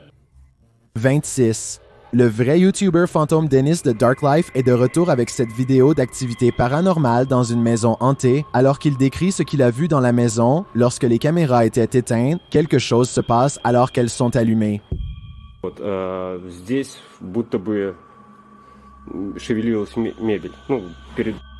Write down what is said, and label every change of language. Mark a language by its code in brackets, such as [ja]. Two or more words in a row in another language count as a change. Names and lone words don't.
[fr] 26. Le vrai YouTuber fantôme Dennis de Dark Life est de retour avec cette vidéo d'activité paranormale dans une maison hantée alors qu'il décrit ce qu'il a vu dans la maison lorsque les caméras étaient éteintes. Quelque chose se passe alors qu'elles sont allumées. [ru] Вот, здесь будто бы шевелилась мебель. Ну, перед...